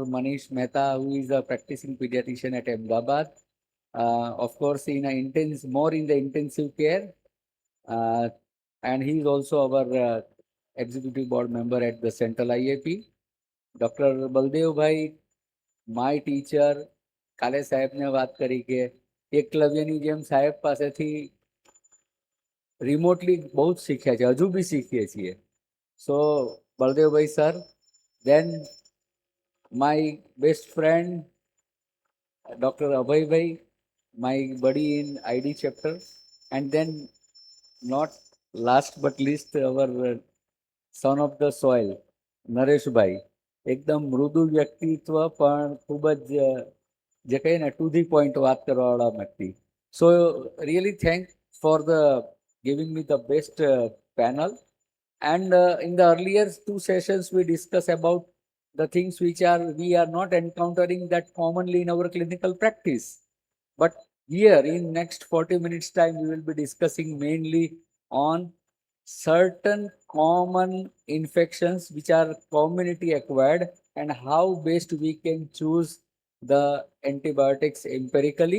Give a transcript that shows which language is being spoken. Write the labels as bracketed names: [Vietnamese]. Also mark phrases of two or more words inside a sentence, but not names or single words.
[English] Manish Mehta, who is a practicing pediatrician at Ahmedabad. Of course, more in the intensive care, uh, and he is also our executive board member at the Central IAP. Dr. Baldev Bhai, my teacher, [Gujarati] કાલે સાહેબને વાત કરી કે એકલવ્યની જેમ સાહેબ પાસેથી રિમોટલી બહુ જ શીખ્યા છે, હજુ બી શીખીએ છીએ. [English] So Baldev Bhai sir, then my best friend Dr. Abhay bhai, my buddy in ID chapter, and then not last but least our son of the soil, Naresh bhai. [Gujarati] એકદમ મૃદુ વ્યક્તિત્વ પણ ખૂબ જ જે કહીએ ને [English] to the point [Gujarati] વાત કરવાવાળા વ્યક્તિ. [English] so really thank for the giving me the best panel. And in the earlier two sessions, we discussed about the things which we are not encountering that commonly in our clinical practice. But here in next 40 minutes time, we will be discussing mainly on certain common infections which are community acquired and how best we can choose the antibiotics empirically.